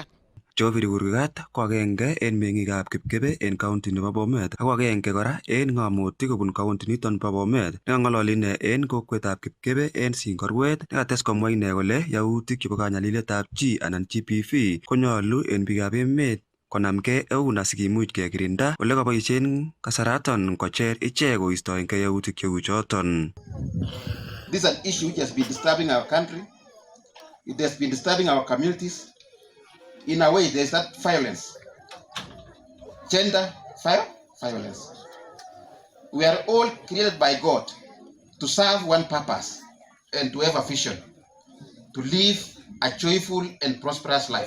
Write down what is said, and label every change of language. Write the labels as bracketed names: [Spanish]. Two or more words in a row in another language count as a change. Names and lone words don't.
[Kalenjin] Joviri Kurgat ko agenge en meng'ikab Kipkebe en county nebo Bomet ak agenge kora en ng'amotik kobun county niton bo Bomet nekang'ololi ine en kokwetab Kipkebe en Singorwet nekates komwa ine kole yautik chebo kanyaliletab chi anan GBV konyolu en biikab emet konamgei eun asikimuch kekirinda ole kaboisien kasaraton kocher ichek koistoengei yautik cheu choton. [English] This is an issue which has been disturbing our country. It has been disturbing our communities. In a way, there's that violence, gender violence. We are all created by God to serve one purpose and to have a vision, to live a joyful and prosperous life.